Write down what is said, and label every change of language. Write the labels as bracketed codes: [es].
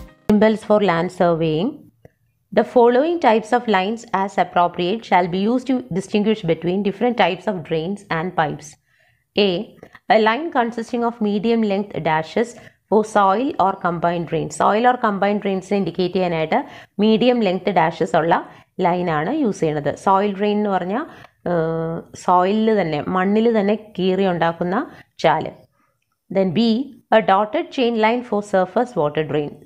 [en] Symbols for land surveying. The following types of lines as appropriate shall be used to distinguish between different types of drains and pipes. A line consisting of medium length dashes for soil or combined drains. Soil or combined drains indicate [ml] ചെയ്യാനായിട്ട് [en] medium length dashes [ml] ഉള്ള ലൈനാണ് use ചെയ്യുന്നത്. Soil drain എന്ന് പറഞ്ഞാൽ സോയിലിൽ തന്നെ മണ്ണിൽ തന്നെ കീറി ഉണ്ടാക്കുന്ന ചാല്. [en] Then B, a dotted chain line for surface water drain.